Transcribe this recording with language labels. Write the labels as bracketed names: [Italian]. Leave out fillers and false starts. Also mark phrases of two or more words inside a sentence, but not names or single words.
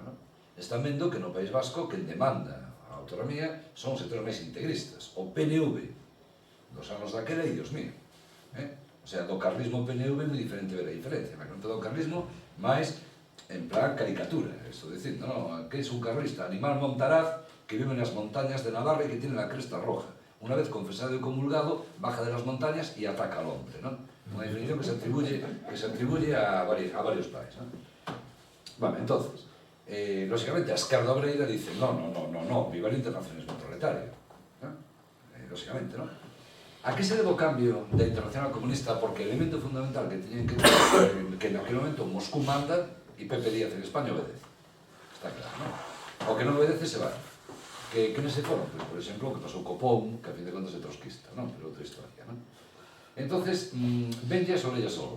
[Galician] Están vendo que no País Vasco quen demanda autonomía son os sectores máis integristas. O PNV dos anos daquela, e [Spanish] Dios mío, o sea, [Galician] do carlismo PNV é moi diferente ver a diferencia, mas non do carlismo máis en plan caricatura, esto dicindo, no, [Spanish] que es un carlista, animal montaraz que vive [Galician] nas montañas de Navarra e que [Spanish] tiene la cresta roja. Una vez confesado y comulgado, baja de las montañas y ataca al hombre, ¿no? Una definición que se atribuye a varios países, ¿no? Bueno, entonces, lógicamente, [Galician] a esquerda obreira [Spanish] dice, no, viva el internacionalismo proletario, ¿no? Lógicamente, ¿no? [Galician] A que se debe o cambio da Internacional Comunista? [Spanish] Porque el elemento fundamental que [Galician] teñen que ter, [Spanish] que en aquel momento Moscú manda e Pepe Díaz en España obedece. [Galician] Está claro, ¿no? O que non obedece se vai. Que non se foron? Pues, por exemplo, o que pasou co POUM, que a fin de contas é trotskista, ¿no? Pero outra historia, ¿no? Entonces, venlle as orellas solo.